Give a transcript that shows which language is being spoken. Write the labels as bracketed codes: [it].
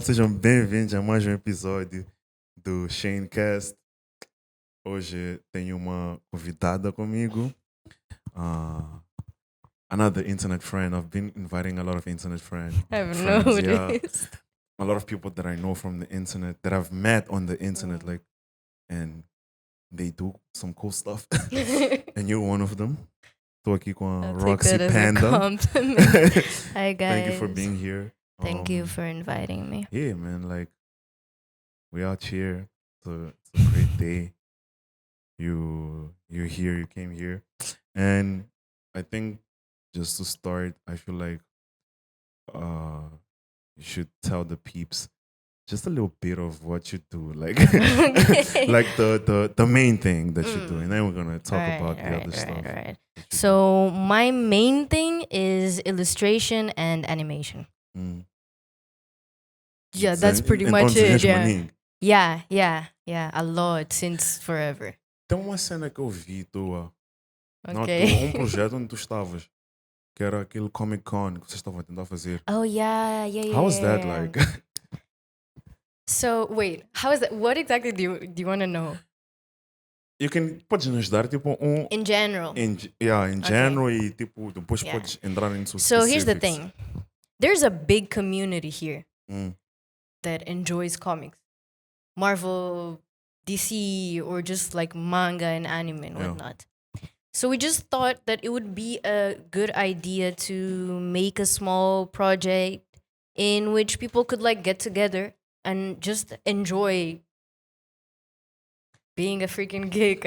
[pt] Sejam bem-vindos a mais um episódio do Shanecast. Hoje tenho uma convidada comigo. [en] Another internet friend. I've been inviting a lot of internet friends. I've Yeah. noticed. A lot of people that I know from the internet, that I've met on the internet, and they do some cool stuff. And you're one of them. [pt] Estou aqui com a [en] I'll Roxy take that Panda. as a compliment. Hi guys. Thank you for being here. Thank you for inviting me. Yeah, man, we out here. It's a great day. You're here, you came here. And I think just to start, I feel like you should tell the peeps just a little bit of what you do, like like the main thing that you do, and then we're gonna talk about the other stuff. Right. So my main thing is illustration and animation. Yeah, that's pretty much it. Yeah, a lot since forever. [pt] Tem uma cena que eu vi tua, [en] Okay. [pt] projeto onde tu estavas, que era aquele Comic Con que vocês estavam a tentar fazer. [en] Oh yeah. How was that like? So wait, how is that? What exactly do you want to know? [pt] Podes nos dar tipo [en] In general. In general [pt] e tipo depois podes entrar em [en] So here's the thing. There's a big community here that enjoys comics. Marvel, DC, or just like manga and anime and whatnot. So we just thought that it would be a good idea to make a small project in which people could like get together and just enjoy being a freaking geek.